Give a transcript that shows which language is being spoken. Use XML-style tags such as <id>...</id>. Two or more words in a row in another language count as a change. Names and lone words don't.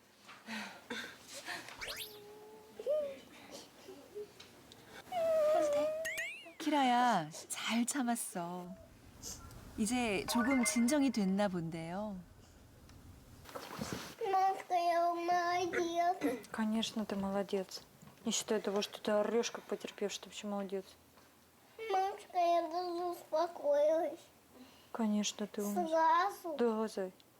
<ko>키라야, 잘 참았어. 이제 조금 진정이 됐나 본데요.</ko> <ru>Мамка, я молодец. Конечно, ты молодец. Не считая того, что ты орешь, как потерпевший, ты вообще молодец. Мамочка, я даже успокоилась. Конечно, ты умница. Сразу. Да, Зай.</ru>